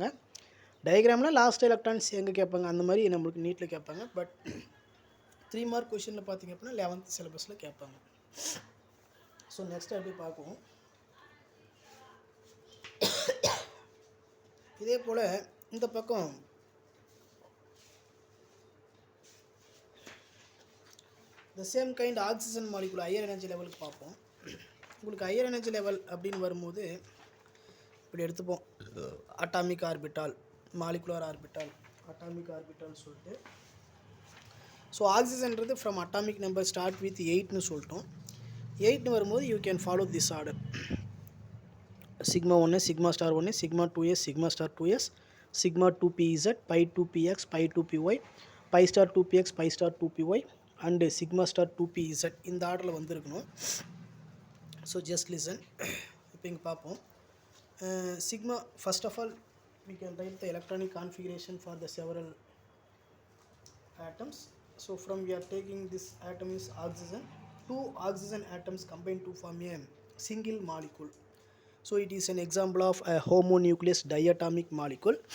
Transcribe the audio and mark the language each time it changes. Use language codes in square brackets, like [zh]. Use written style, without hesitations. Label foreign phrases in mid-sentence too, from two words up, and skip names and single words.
[ta] டயக்ராமில் [en] last electrons [ta] எங்கே கேட்பாங்க அந்த மாதிரி நம்மளுக்கு நீட்டில் கேட்பாங்க. பட் 3 [en] mark questionil [ta] பார்த்திங்க அப்படின்னா 11th சிலபஸில் கேட்பாங்க. [en] so next [ta] அப்படி பார்க்குவோம். இதே போல் இந்த பக்கம் [en] the same kind oxygen molecule higher energy levelukku [ta] பார்ப்போம். உங்களுக்கு [en] higher energy level [ta] அப்படின்னு வரும்போது இப்படி எடுத்துப்போம், [en] atomic orbital, molecular orbital, atomic orbital [ta] சொல்லிட்டு. ஸோ ஆக்சிஜன்றது [en] from atomic number start with [ta] 8ன்னு சொல்லிட்டோம். 8ன்னு வரும்போது [en] you can follow this order: sigma 1s, sigma star 1s, sigma 2s, sigma star 2s, sigma 2pz, pi 2px, pi 2py, pi star 2px, pi star 2py and sigma star 2pz. [ta] இந்த ஆர்டரில் வந்துருக்கணும். [en] so just listen. [ta] இப்போ இங்கே பார்ப்போம். [en] sigma, first of all we can write the electronic configuration for the several atoms. So from we are taking this atom is oxygen. 2 oxygen atoms combine to form a single molecule. So it is an example of a homonucleus diatomic molecule.